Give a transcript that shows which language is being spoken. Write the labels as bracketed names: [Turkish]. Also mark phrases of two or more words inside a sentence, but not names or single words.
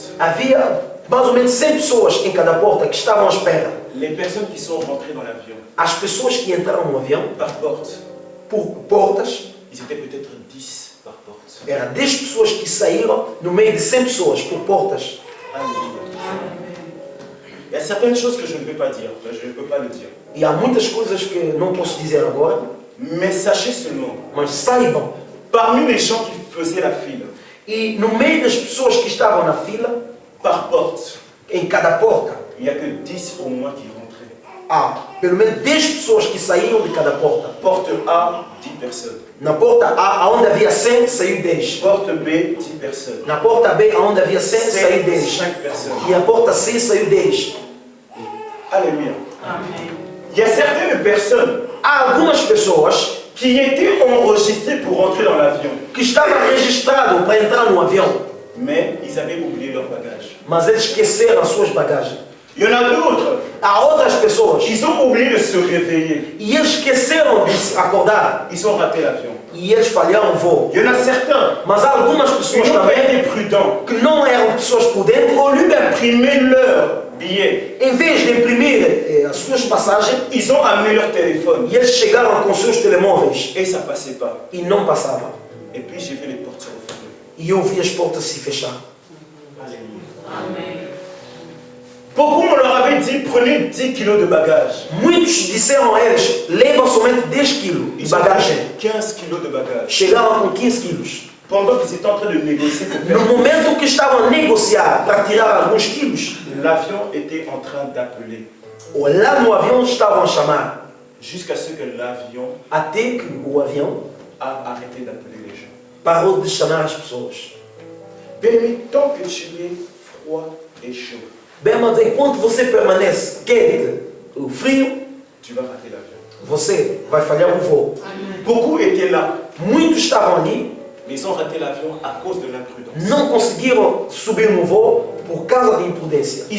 [Portuguese] Havia mais ou menos 100 pessoas em cada porta que estavam à espera. [French] Les personnes qui sont rentrées dans l'avion, [Portuguese] As pessoas que entraram no avião, [French] par porte, [Portuguese] por portas, [French] ils étaient peut-être 10 par porte. [Portuguese] eram 10 pessoas que saíram no meio de 100 pessoas por portas. [French] Alléluia. Il y a certaines choses que je ne vais pas dire, je ne peux pas le dire. [Portuguese] E há muitas coisas que não posso dizer agora, [French] Mais sachez seulement, [Portuguese] mas saibam, [French] parmi les gens qui faisaient la file, [Portuguese] e no meio das pessoas que estavam na fila, [French] par porte, [Portuguese] em cada porta, [French] il n'y a que 10 au moins qui rentraient. [Portuguese] há pelo menos 10 pessoas que saíram de cada porta. [French] Porte A, 10 personnes. [Portuguese] Na porta A, onde havia 100, saiu 10. [French] Porte B, 10 personnes. [Portuguese] Na porta B, onde havia 100, saiu 10. [French] 5 personnes. [Portuguese] E a porta C saiu 10. [French] Alléluia. Amen. Il y a certaines personnes [Portuguese] Há algumas pessoas [French] qui étaient enregistrées pour rentrer dans l'avion, [Portuguese] que estavam registradas para entrar no avião, [French] mais ils avaient oublié leur bagage. [Portuguese] mas eles esqueceram as suas bagagens. [French] Il y en a d'autres, [Portuguese] Há outras pessoas [French] ils ont oublié de se réveiller. [Portuguese] e eles esqueceram de se acordar [French] Ils ont raté l'avion. [Portuguese] e eles falharam o voo. [French] Il y en a certains [Portuguese] Mas há algumas [French] qui [Portuguese] pessoas [French] n'ont pas [Portuguese] também [French] été prudents. [Portuguese] que não eram pessoas prudentes. [French] Au lieu d'imprimer leur billet, [Portuguese] Em vez de imprimir as suas passagens, [French] ils ont amené leur téléphone. [Portuguese] e eles chegaram com seus telemóveis [French] Et ça ne passait pas. [Portuguese] e não passavam. [French] Et puis j'ai vu les portes se refermer. [Portuguese] E eu vi as portas se fechar. [French] Alléluia. Amen. Beaucoup on leur avait dit, prenez 10 kilos de bagages. [Portuguese] Muitos disseram a eles, levam somente 10 quilos de [French] Ils ont [Portuguese] bagagem. [French] pris 15 kilos de bagages. [Portuguese] Chegaram com 15 quilos. [French] Pendant qu'ils étaient en train de négocier pour [Portuguese] No [French] faire, [Portuguese] momento que estavam a negociar para tirar alguns quilos, [French] l'avion était en train d'appeler. [Portuguese] lá no avião estavam a chamar, [French] Jusqu'à ce que l'avion [Portuguese] até que o avião [French] a arrêté d'appeler les gens. [Portuguese] parou de chamar as pessoas. [French] Bien-aimé, tant que tu es froid et chaud, [Portuguese] Bem, mas enquanto você permanece quente, o frio, [French] tu vas rater l'avion. [Portuguese] você vai falhar o voo. [French] Beaucoup étaient là, [Portuguese] Muitos estavam ali, [French] mais ils ont raté l'avion à cause de l'imprudence. [Portuguese] não conseguiram subir no voo por causa da imprudência.